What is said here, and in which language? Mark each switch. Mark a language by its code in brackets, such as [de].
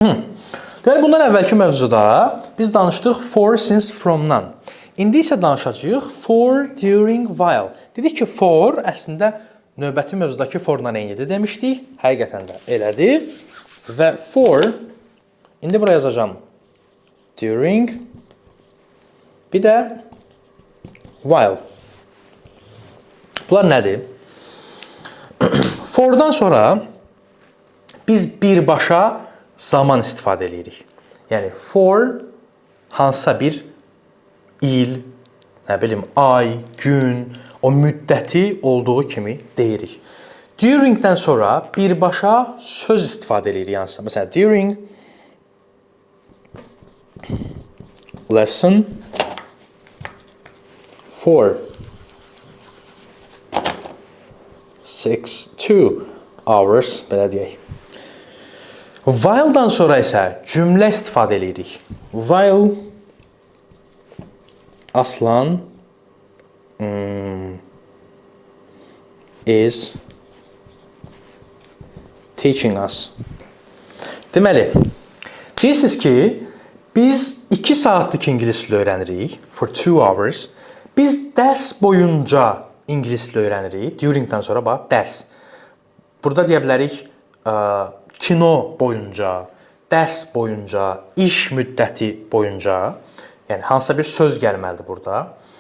[az] Deməli, bundan əvvəlki mövzuda biz danışdıq for, since, from-dan. İndi isə danışacağıq for, during, while. Dedik ki, for əslində növbəti mövzudakı forla eynidir demişdik. Həqiqətən də elədir. Və for, indi buraya yazacağım during, bir də while. Bunlar nədir? For'dan sonra biz birbaşa zaman istifadə edirik. Yəni for hansısa bir il, nə bilim, ay, gün, o müddəti olduğu kimi deyirik. During'dən sonra birbaşa söz istifadə edirik hansısa. Məsələn, during lesson 4 2 hours, belə deyək. While'dan sonra isə cümlə istifadə edirik. [en] While Aslan is teaching us. [az] Deməli, deyirsiniz ki, biz 2 saatlıq ingilis dili öyrənirik, for 2 hours. Biz dərs boyunca ingilis dili öyrənirik, during'dən sonra bax, dərs. Burada deyə bilərik, kino boyunca, dərs boyunca, iş müddəti boyunca, yəni hansısa bir söz gəlməlidir burada.